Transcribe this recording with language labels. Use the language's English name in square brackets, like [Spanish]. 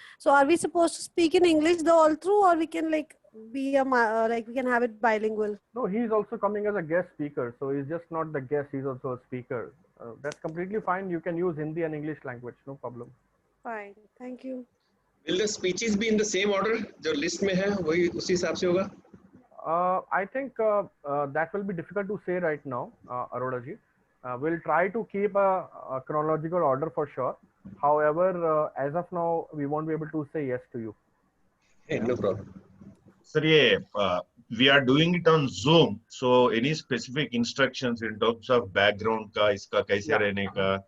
[English] So are we supposed to speak in English the all through, or we can like be like we can have it bilingual? No, he's also coming as a guest speaker. So he's just not the guest, he's also a speaker. That's completely fine. You can use Hindi and English language, no problem. Fine. Thank you. Will the speeches be in the same order? [Hindi] जो list में है वही उसी हिसाब से होगा? [English] I think that will be difficult to say right now, Arora ji. We'll try to keep a chronological order for sure. However, as of now, we won't be able to say yes to you. Hey, no problem. Sir, we are doing it on Zoom. So any specific instructions in terms of background [Hindi] का इसका कैसे रहने का?